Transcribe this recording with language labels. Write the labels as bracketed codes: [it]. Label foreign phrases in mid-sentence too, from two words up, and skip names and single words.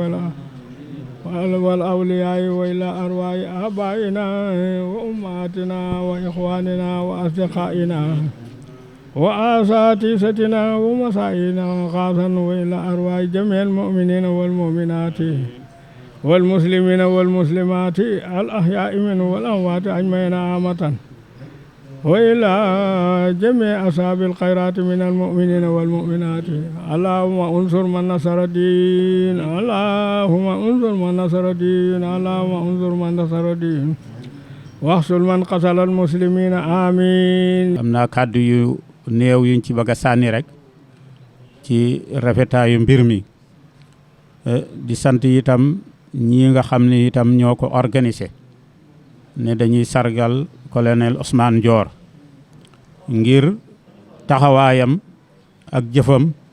[ar] والأولياء وإلى أرواح آبائنا وأمهاتنا وإخواننا وأصدقائنا وأساتذتنا ومسائنا خاصة وإلى أرواح جميع المؤمنين والمؤمنات والمسلمين والمسلمات الأحياء منهم والأموات أجمعين عامة وإلى جميع أصحاب الخيرات من المؤمنين والمؤمنات. اللهم انصر من نصر الدين، اللهم انصر من نصر الدين، اللهم انصر من نصر الدين واحصل من قتل المسلمين آمين. [wo] am naa kàddu yu néew yuñ ci bëgg a sànni rek ci rafetaayu mbir mi di sant itam ñi nga xam ne itam ñoo ko organisé ne dañuy sargal colonel Ousmane Ndior ngir taxawaayam ak jëfam